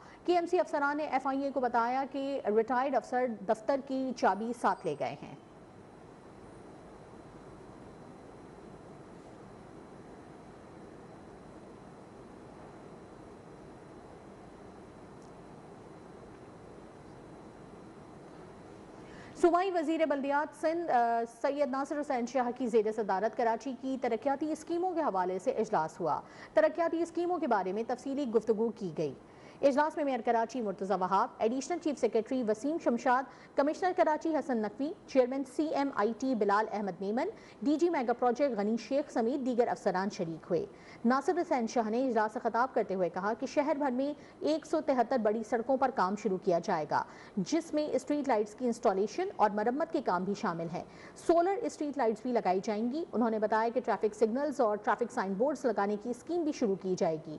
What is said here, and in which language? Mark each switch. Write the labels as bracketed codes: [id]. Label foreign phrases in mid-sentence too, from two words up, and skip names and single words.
[ur] KMC افسران نے FIA کو بتایا کہ ریٹائرڈ افسر دفتر کی چابی ساتھ لے گئے ہیں. صوبائی وزیر بلدیات سندھ سید ناصر حسین شاہ کی زیر صدارت کراچی کی ترقیاتی اسکیموں کے حوالے سے اجلاس ہوا. ترقیاتی اسکیموں کے بارے میں تفصیلی گفتگو کی گئی. اجلاس میں میئر کراچی مرتضیٰ وہاب، ایڈیشنل چیف سیکریٹری وسیم شمشاد، کمشنر کراچی حسن نقوی، چیئرمین CMIT بلال احمد میمن, DG میگا پروجیکٹ غنی شیخ سمیت دیگر افسران شریک ہوئے. ناصر حسین شاہ نے اجلاس سے خطاب کرتے ہوئے کہا کہ شہر بھر میں 173 بڑی سڑکوں پر کام شروع کیا جائے گا، جس میں [en] street lights [ur] کی انسٹالیشن اور مرمت کے کام بھی شامل ہیں. [en] solar street lights [ur] بھی لگائی جائیں گی۔ انہوں نے بتایا کہ [en] traffic signals [ur] اور [en] traffic sign boards [ur] لگانے کی اسکیم بھی شروع کی جائے گی.